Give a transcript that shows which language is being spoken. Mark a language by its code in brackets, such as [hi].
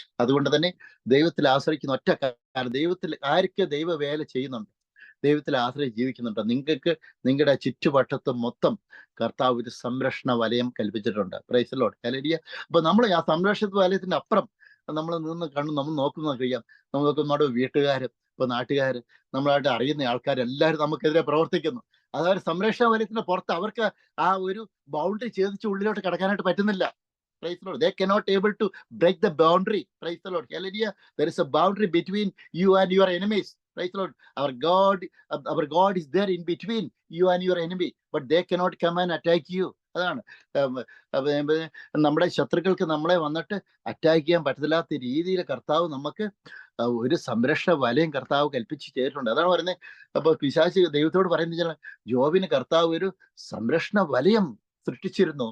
[ml] അതുകൊണ്ട് തന്നെ ദൈവത്തിൽ ആശ്രയിക്കുന്ന ഒറ്റ കാര്യം, ദൈവത്തിൽ ആരൊക്കെ ദൈവ വേല ചെയ്യുന്നുണ്ട്, ദൈവത്തിൽ ആശ്രയിച്ച് ജീവിക്കുന്നുണ്ട്, നിങ്ങൾക്ക് നിങ്ങളുടെ ചുറ്റുവട്ടത്ത് മൊത്തം കർത്താവ് ഒരു സംരക്ഷണ വലയം കൽപ്പിച്ചിട്ടുണ്ട്. [en] Praise the Lord. [ml] ഹല്ലേലൂയ. അപ്പൊ നമ്മൾ ആ സംരക്ഷണ വലയത്തിന്റെ അപ്പുറം നമ്മൾ നമ്മൾ നോക്കുന്ന കഴിയാം. നമുക്ക് നമ്മുടെ വീട്ടുകാരും ഇപ്പൊ നാട്ടുകാർ, നമ്മളായിട്ട് അറിയുന്ന ആൾക്കാരെല്ലാവരും നമുക്കെതിരെ പ്രവർത്തിക്കുന്നു. അതായത് സംരക്ഷണ വലയത്തിന്റെ പുറത്ത് അവർക്ക് ആ ഒരു ബൗണ്ടറി ഛേദിച്ച് ഉള്ളിലോട്ട് കടക്കാനായിട്ട് പറ്റുന്നില്ല. [en] Praise the Lord. They cannot able to break the boundary. Praise the Lord. Hallelujah. There is a boundary between you and your enemies. Praise the Lord. Our God is there in between you and your enemy, but they cannot come and attack you. [ml] അതാണ് നമ്മുടെ ശത്രുക്കൾക്ക് നമ്മളെ വന്നിട്ട് attack ചെയ്യാൻ പറ്റത്തില്ലാത്ത രീതിയിൽ കർത്താവ് നമുക്ക് ഒരു സംരക്ഷണ വലയം കർത്താവ് കൽപ്പിച്ച് ചെയ്തിട്ടുണ്ട്. അതാണ് പറയുന്നത്. അപ്പൊ പിശാച് ദൈവത്തോട് പറയുന്നത്, ജോബിന് കർത്താവ് ഒരു സംരക്ഷണ വലയം സൃഷ്ടിച്ചിരുന്നു.